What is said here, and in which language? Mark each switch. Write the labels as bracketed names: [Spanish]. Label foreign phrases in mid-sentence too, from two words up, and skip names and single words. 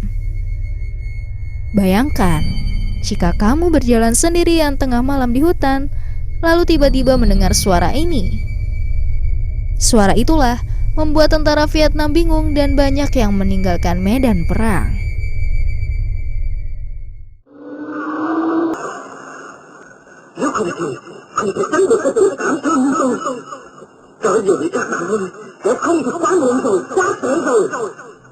[Indonesian] Bayangkan, jika kamu berjalan sendirian tengah malam di hutan, lalu tiba-tiba mendengar suara ini. Suara itulah membuat tentara Vietnam bingung dan banyak yang meninggalkan medan perang. [Vietnamese] Nếu không thì chắc chắn được cái tình cảm thương tôi. Trở về các bạn ơi, sẽ không thể quá muộn rồi, quá trễ rồi.